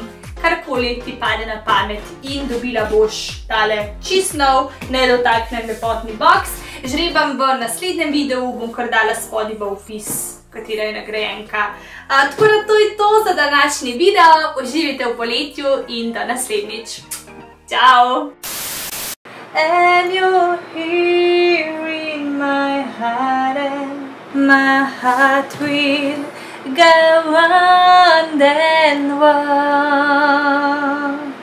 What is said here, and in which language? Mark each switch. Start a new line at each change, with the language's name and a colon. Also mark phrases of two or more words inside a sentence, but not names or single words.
Slovenian: Karkoli ti pade na pamet in dobila boš tale čist nov, nedotaknen lepotni boks. Žrebam v naslednjem videu, bom kar dala spodaj v opis, katera je nagrajenka. Tako da to je to za današnji video, uživajte v poletju in do naslednjič. Ciao!
English: And you're here in my heart and my heart will go on and on.